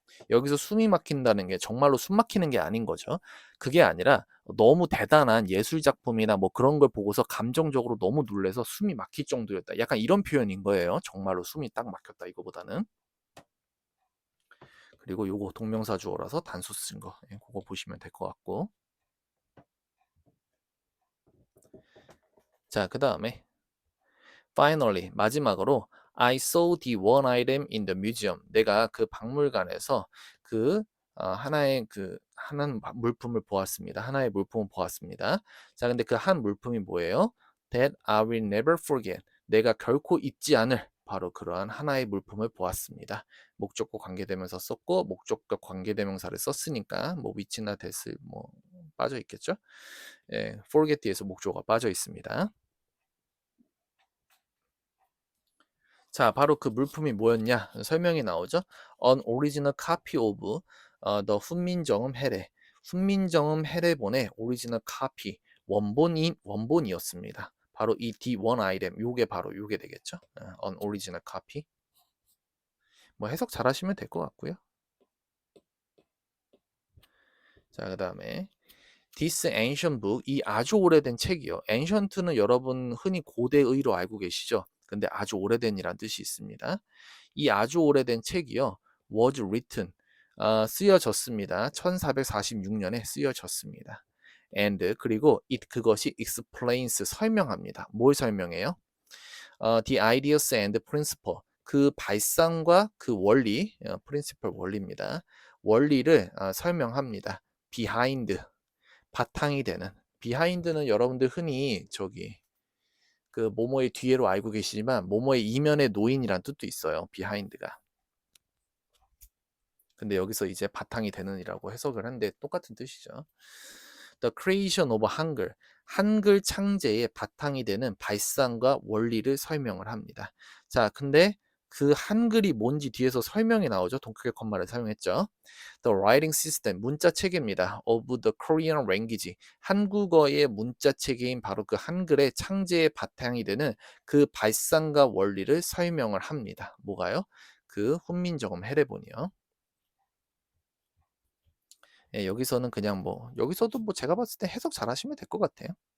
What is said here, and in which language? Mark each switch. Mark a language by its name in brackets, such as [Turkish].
[Korean] 여기서 숨이 막힌다는 게 정말로 숨 막히는 게 아닌 거죠. 그게 아니라 너무 대단한 예술 작품이나 뭐 그런 걸 보고서 감정적으로 너무 놀래서 숨이 막힐 정도였다. 약간 이런 표현인 거예요. 정말로 숨이 딱 막혔다 이거보다는. 그리고 요거 동명사 주어라서 단수 쓴 거. 예, 그거 보시면 될 것 같고. 자, 그다음에 [English] finally [Korean] 마지막으로 [English] I saw the one item in the museum. [Korean] 내가 그 박물관에서 그 하나의 물품을 보았습니다. 하나의 물품을 보았습니다. 자, 근데 그 한 물품이 뭐예요? [English] That I will never forget. [Korean] 내가 결코 잊지 않을 바로 그러한 하나의 물품을 보았습니다. 목적과 관계대명사 썼고 목적과 관계대명사를 썼으니까 뭐 which나 that 뭐 빠져 있겠죠? 예, forget 뒤에서 목적어가 빠져 있습니다. 자, 바로 그 물품이 뭐였냐? 설명이 나오죠. [English] An original copy of the 훈민정음 해례. [Korean] 훈민정음 해례본의 오리지널 카피, 원본이었습니다. 바로 이 D1 아이템, 요게 바로 요게 되겠죠. [English] An original copy. [Korean] 뭐 해석 잘 하시면 될 것 같고요. 자, 그다음에 [English] This ancient book, [Korean] 이 아주 오래된 책이요. ancient는 여러분 흔히 고대의로 알고 계시죠? 근데 아주 오래된이란 뜻이 있습니다. 이 아주 오래된 책이요. [English] was written, [Korean] 쓰여졌습니다. 1446년에 쓰여졌습니다. and 그리고 그것이 explains, 설명합니다. 뭘 설명해요? [English] The ideas and principle, [Korean] 그 발상과 그 원리, principle 원리입니다. 원리를 설명합니다. behind, 바탕이 되는. behind는 여러분들 흔히 그 뭐뭐의 뒤에로 알고 계시지만 뭐뭐의 이면에 노인이란 뜻도 있어요. behind가. 근데 여기서 이제 바탕이 되는이라고 해석을 하는데 똑같은 뜻이죠. [English] The creation of [Korean] 한글, 한글 창제의 바탕이 되는 발상과 원리를 설명을 합니다. 자, 근데 그 한글이 뭔지 뒤에서 설명이 나오죠. 동크게 컴마를 사용했죠. [English] The writing system, [Korean] 문자 체계입니다. [English] Of the Korean language, [Korean] 한국어의 문자 체계인 바로 그 한글의 창제의 바탕이 되는 그 발상과 원리를 설명을 합니다. 뭐가요? 그 훈민정음 해례본이요. 예, 여기서는 그냥 뭐 여기서도 뭐 제가 봤을 때 해석 잘 하시면 될 것 같아요.